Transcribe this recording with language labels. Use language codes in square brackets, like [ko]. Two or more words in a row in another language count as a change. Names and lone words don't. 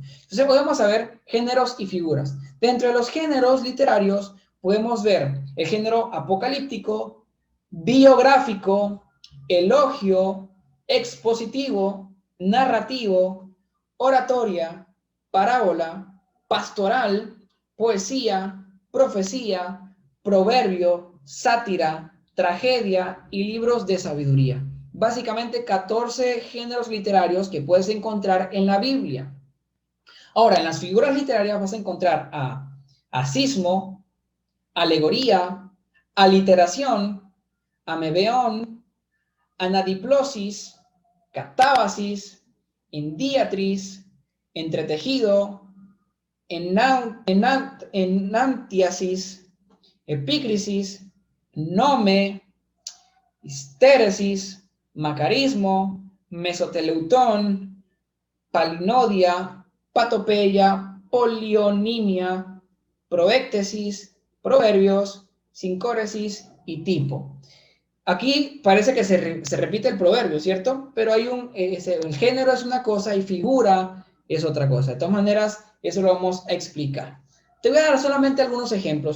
[es] Entonces podemos saber géneros y figuras. Dentro de los géneros literarios podemos ver el género apocalíptico, biográfico, elogio, expositivo, narrativo, oratoria, parábola, pastoral, poesía, profecía, proverbio, sátira, tragedia y libros de sabiduría. Básicamente 14 géneros literarios que puedes encontrar en la Biblia. Ahora, en las figuras literarias vas a encontrar a asismo, alegoría, aliteración, amebeón, anadiplosis, catábasis, endiatris, entretejido, enantiasis, epícrisis, nome, histéresis, macarismo, mesoteleutón, palinodia, patopeya, polionimia, proéctesis, proverbios, sincóresis y tipo. Aquí parece que se repite el proverbio, ¿cierto? Pero hay el género es una cosa y figura es otra cosa. De todas maneras, eso lo vamos a explicar. Te voy a dar solamente algunos ejemplos.